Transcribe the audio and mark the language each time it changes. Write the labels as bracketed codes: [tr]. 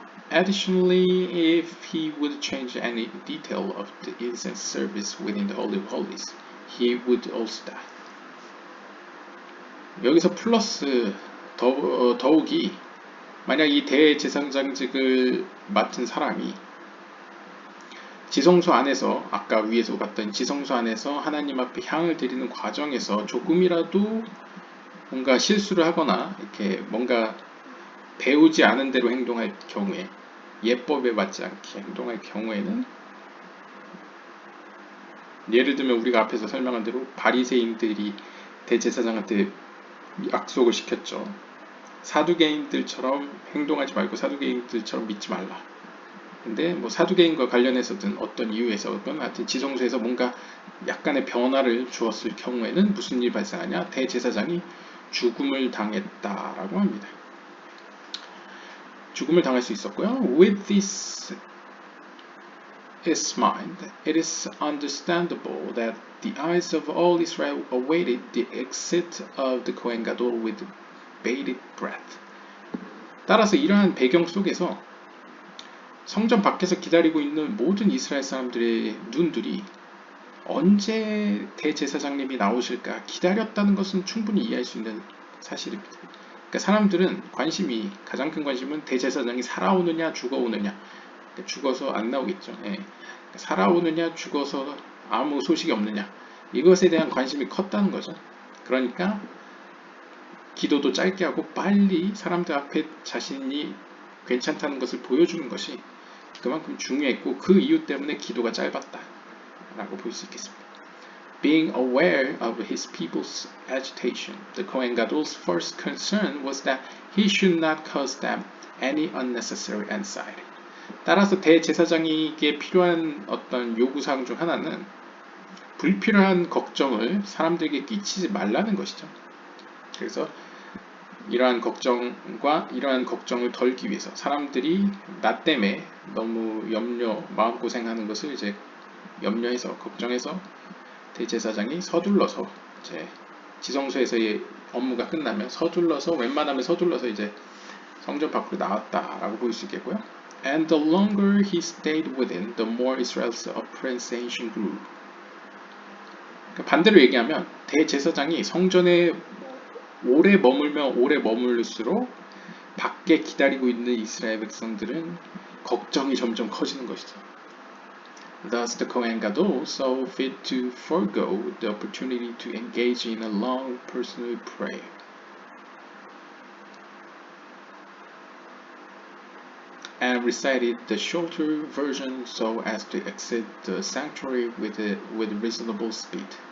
[en] Additionally, if he would change any detail of the incense service within the Holy of Holies, he would also die. [ko] 여기서 플러스 더욱이 만약 이 대제사장직을 맡은 사람이 지성소 안에서 아까 위에서 봤던 지성소 안에서 하나님 앞에 향을 드리는 과정에서 조금이라도 뭔가 실수를 하거나 이렇게 뭔가 배우지 않은 대로 행동할 경우에 예법에 맞지 않게 행동할 경우에는 예를 들면 우리가 앞에서 설명한 대로 바리새인들이 대제사장한테 약속을 시켰죠. 사두개인들처럼 행동하지 말고 사두개인들처럼 믿지 말라. 근데 뭐 사두개인과 관련해서든 어떤 이유에서든 하여튼 지성소에서 뭔가 약간의 변화를 주었을 경우에는 무슨 일이 발생하냐? 대제사장이 죽음을 당했다라고 합니다. 죽음을 당할 수 있었고요. [en] With this is mind, it is understandable that the eyes of all Israel awaited the exit of the Kohen Gadol with bated breath. [ko] 따라서 이러한 배경 속에서 성전 밖에서 기다리고 있는 모든 이스라엘 사람들의 눈들이 언제 대제사장님이 나오실까 기다렸다는 것은 충분히 이해할 수 있는 사실입니다. 그러니까 사람들은 가장 큰 관심은 대제사장이 살아오느냐 죽어오느냐. 그러니까 죽어서 안 나오겠죠. 예. 살아오느냐 죽어서 아무 소식이 없느냐. 이것에 대한 관심이 컸다는 거죠. 그러니까 기도도 짧게 하고 빨리 사람들 앞에 자신이 괜찮다는 것을 보여주는 것이 그만큼 중요했고 그 이유 때문에 기도가 짧았다 라고 볼 수 있겠습니다. [en] Being aware of his people's agitation, the Kohen Gadol's first concern was that he should not cause them any unnecessary anxiety. [ko] 따라서 대제사장에게 필요한 어떤 요구사항 중 하나는 불필요한 걱정을 사람들에게 끼치지 말라는 것이죠. 그래서 이러한 걱정을 덜기 위해서 사람들이 나 때문에 너무 마음고생하는 것을 이제 염려해서 걱정해서 대제사장이 서둘러서 이제 지성소에서의 업무가 끝나면 웬만하면 서둘러서 이제 성전 밖으로 나왔다라고 볼 수 있겠고요. [en] And the longer he stayed within, the more Israel's apprehension grew. [ko] 그러니까 반대로 얘기하면 대제사장이 성전에 오래 머물수록 밖에 기다리고 있는 이스라엘 백성들은 걱정이 점점 커지는 것이죠. [en] Thus the Kohen Gadol saw fit to forego the opportunity to engage in a long personal prayer. And recited the shorter version so as to exit the sanctuary with reasonable speed.